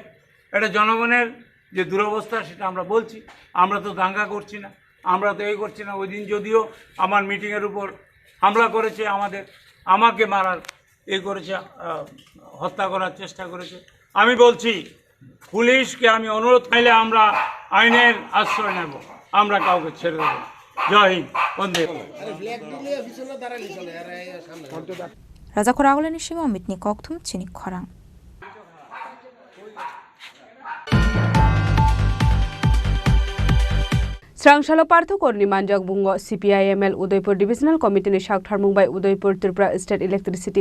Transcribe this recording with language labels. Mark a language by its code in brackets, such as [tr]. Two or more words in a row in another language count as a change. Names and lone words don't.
[bn] এটা জনগণের যে দুরবস্থা সেটা আমরা বলছি আমরা তো দাঙ্গা করছি না আমরা তো এই করছি না ওই দিন যদিও আমার মিটিংয়ের উপর হামলা করেছে আমাকে মারার করেছে হত্যা করার চেষ্টা করেছে আমি বলছি পুলিশকে আমি অনুরোধ করলে আমরা আইনের আশ্রয় নেব আমরা কাউকে ছেড়ে দেব না জয় হিন্দ বন্দে [trp] Raja Khorang Nishimo Mitni Koktum Chini Khorang Srangshala Parthokor ni Manjak Bungo CPIML Udaipur Divisional Committee ni Shakthar Mumbai Udaipur Tripura State Electricity